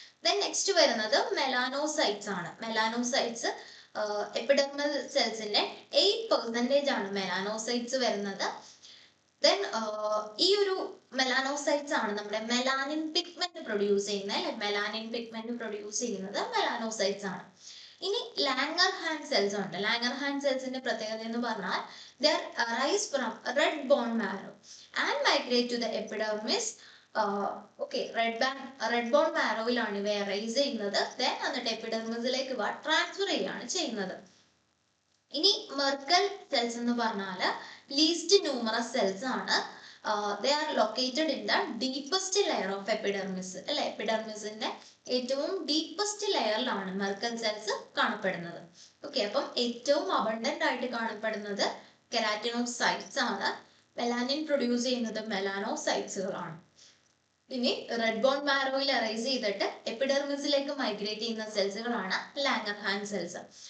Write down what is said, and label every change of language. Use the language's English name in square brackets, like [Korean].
[Malayalam] Then next വരുന്നത് melanocytes ആണ്. Melanocytes epidermal സെൽസിന്റെ 8% ആണ് മെലാനോസൈറ്റ്സ് വരുന്നത്. ദെൻ ഈ ഒരു മെലാനോസൈറ്റ്സ് ആണ് നമ്മുടെ മെലാനിൻ പിഗ്മെന്റ് പ്രൊഡ്യൂസ് ചെയ്യുന്നത് അല്ലെ. മെലാനിൻ പിഗ്മെന്റ് പ്രൊഡ്യൂസ് ചെയ്യുന്നത് മെലാനോസൈറ്റ്സ് ആണ്. ഇനി ലാംഗർഹാൻസ് സെൽസ് ഉണ്ട്. ലാംഗർഹാൻസ് സെൽസിന്റെ പ്രത്യേകത എന്ന് പറഞ്ഞാൽ [English] they arise from red bone marrow and migrate to the epidermis. [Malayalam] Okay, red bone മാരോയിലാണ് ഇവ അറൈസ് ചെയ്യുന്നത്. ദെൻ എന്നിട്ട് എപ്പിഡെർമിസിലേക്ക് ട്രാൻസ്ഫർ ചെയ്യാണ് ചെയ്യുന്നത്. ഇനി മെർക്കൽ സെൽസ് എന്ന് പറഞ്ഞാൽ ലീസ്റ്റ് ന്യൂമറസ് സെൽസ് ആണ്. [English] they are located in the deepest layer of epidermis [Malayalam] അല്ലെ. എപ്പിഡെർമിസിന്റെ ഏറ്റവും ഡീപ്പസ്റ്റ് ലെയറിലാണ് മെർക്കൽ സെൽസ് കാണപ്പെടുന്നത്. ഓക്കെ, അപ്പം ഏറ്റവും അബണ്ടന്റ് ആയിട്ട് കാണപ്പെടുന്നത് കെരാറ്റിനോസൈറ്റ്സ് ആണ്. മെലാനിൻ പ്രൊഡ്യൂസ് ചെയ്യുന്നത് മെലാനോസൈറ്റ്സുകളാണ്. ഇനി റെഡ് ബോൺ മാരോയിൽ അറൈസ് ചെയ്തിട്ട് എപ്പിഡെർമിസിലേക്ക് മൈഗ്രേറ്റ് ചെയ്യുന്ന സെൽസുകളാണ് ലാംഗർഹാൻസ് സെൽസ്.